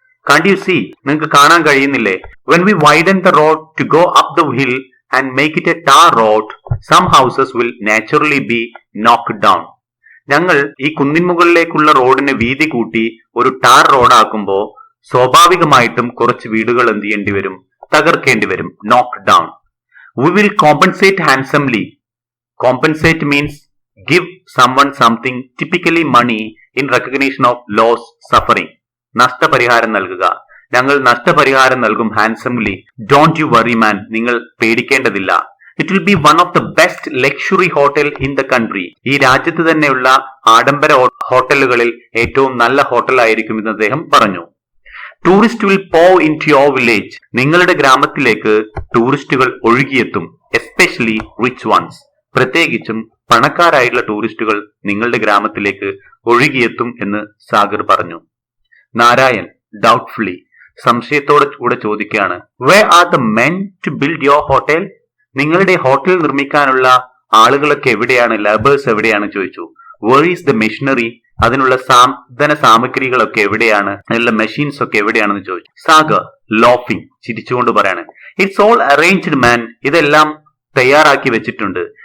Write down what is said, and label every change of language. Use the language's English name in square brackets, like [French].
[English] can't you see, [Malayalam] നിങ്ങൾക്ക് കാണാൻ കഴിയുന്നില്ലേ? [English] When we widen the road to go up the hill and make it a tar road, some houses will naturally be knocked down. [Malayalam] ഞങ്ങൾ ഈ കുന്നിൻ മുകളിലേക്കുള്ള റോഡിന് വീതി കൂട്ടി ഒരു ടാർ റോഡാക്കുമ്പോ സ്വാഭാവികമായിട്ടും കുറച്ച് വീടുകൾ എന്ത് ചെയ്യേണ്ടി വരും? തകർക്കേണ്ടി വരും. [English] Knock down. We will compensate handsomely. Compensate means give someone something, typically money, in recognition of loss, suffering. [Malayalam] നഷ്ടപരിഹാരം നൽകുക. ഞങ്ങൾ നഷ്ടപരിഹാരം നൽകും ഹാൻസംലി. [English] don't you worry man, [Malayalam] നിങ്ങൾ പേടിക്കേണ്ടതില്ല. [English] It will be one of the best luxury hotel in the country. [Malayalam] ഈ രാജ്യത്ത് തന്നെയുള്ള ആഡംബര ഹോട്ടലുകളിൽ ഏറ്റവും നല്ല ഹോട്ടൽ ആയിരിക്കും എന്ന് അദ്ദേഹം പറഞ്ഞു. [English] Tourist will pour into your village. [Malayalam] നിങ്ങളുടെ ഗ്രാമത്തിലേക്ക് ടൂറിസ്റ്റുകൾ ഒഴുകിയെത്തും. [English] Especially rich ones. [Malayalam] പ്രത്യേകിച്ചും പണക്കാരായിട്ടുള്ള ടൂറിസ്റ്റുകൾ നിങ്ങളുടെ ഗ്രാമത്തിലേക്ക് ഒഴുകിയെത്തും എന്ന് സാഗർ പറഞ്ഞു. നാരായൺ ഡൗട്ട്ഫുള്ളി, സംശയത്തോടെ കൂടെ ചോദിക്കുകയാണ്, [English] where are the men to build your hotel? [Malayalam] നിങ്ങളുടെ ഹോട്ടൽ നിർമ്മിക്കാനുള്ള ആളുകളൊക്കെ എവിടെയാണ്? ലേബേഴ്സ് എവിടെയാണ് ചോദിച്ചു. [English] where is the machinery? [Malayalam] അതിനുള്ള സാധന സാമഗ്രികളൊക്കെ എവിടെയാണ്, അതിനുള്ള മെഷീൻസ് ഒക്കെ എവിടെയാണെന്ന് ചോദിച്ചു. സാഗർ ലോഫിംഗ്, ചിരിച്ചുകൊണ്ട് പറയാണ്, [English] it's all arranged man, [Malayalam] ഇതെല്ലാം തയ്യാറാക്കി വെച്ചിട്ടുണ്ട്.